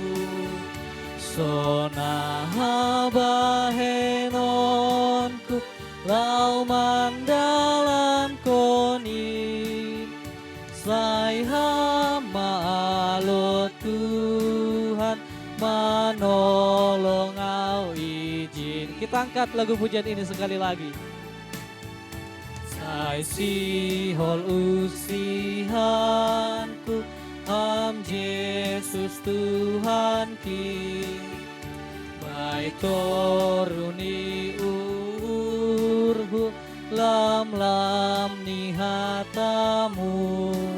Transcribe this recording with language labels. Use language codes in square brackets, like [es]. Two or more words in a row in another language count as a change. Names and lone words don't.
[bts] Sona bahenonku, lau mandalan koni. Sai hama alo Tuhan, manolong au izin. [id] Kita angkat lagu pujian ini sekali lagi. [bts] Sai Sihol Usihanku, Ham Yesus Tuhan ki. Baik toruni urhu, lam-lam nihatamu.